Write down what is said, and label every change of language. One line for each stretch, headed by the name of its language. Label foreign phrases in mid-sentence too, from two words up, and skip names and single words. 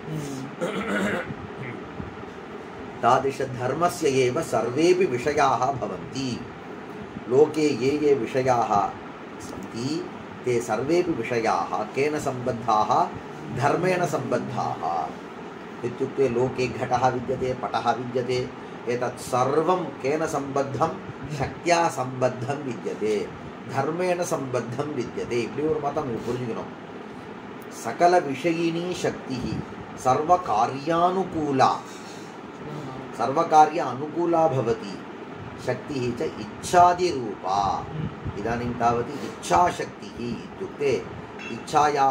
Sanskrit: तादृशधर्मस्य एव सर्वेपि विषयाः भवन्ति लोके ये विषयाः सन्ति ते सर्वेपि विषयाः केन सम्बद्धाः धर्मेण सम्बद्धाः इत्युक्ते लोके घटः विद्यते पटः विद्यते एतत् सर्वं केन सम्बद्धं शक्त्या सम्बद्धं विद्यते धर्मेण सम्बद्धं विद्यते
Tamil: இப்படி ஒரு மதம் புரிஞ்சுக்கணும்
Sanskrit: सकल विषयिणी शक्तिः सर्वकार्य अनुकूला भवति शक्तिः च इच्छादिरूपा इदानीं तावत् इच्छाशक्तिः इत्युक्ते इच्छायाः